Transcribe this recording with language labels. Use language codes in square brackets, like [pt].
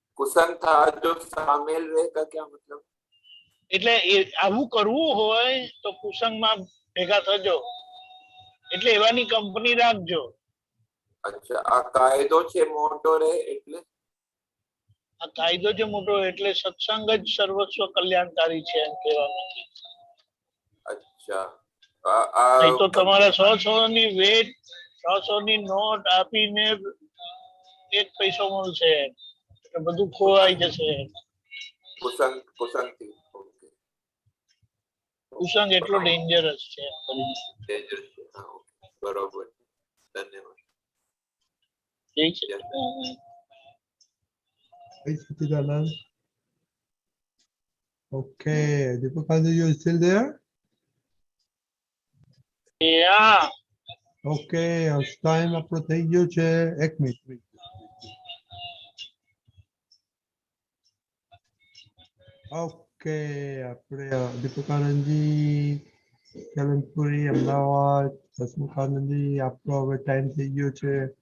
[gu] કુસંગ [hi] था जो शामिल रहे का क्या मतलब? [gu] એટલે આવું કરવું હોય તો કુસંગમાં ભેગા થજો એટલે એવાની કંપની રાખજો. અચ્છા આ કાયદો છે મોટો રે એટલે? આ કાયદો છે મોટો એટલે સત્સંગ જ સર્વસ્વ કલ્યાણકારી છે એમ કહેવાનું. અચ્છા નહીં તો તમારે 100 ની વેટ 100 ની નોટ આપીને 1 પૈસો મળશે એટલે બધું ખોવાઈ જશે. કુસંગ થી કુસંગ એટલો ડેન્જરસ છે. બરોબર. ધન્યવાદ. ઠીક છે. [en] Jai Satchidanand. Okay, Deepakanand, you still there? Yeah. Okay, time [gu] આપણો થઈ ગયો છે. 1 મિનિટ. ઓકે, આપણે દીપકાનંદજી કલમપુરી અમદાવાદ હસમુખાનંદજી આપણો હવે ટાઈમ થઈ ગયો છે.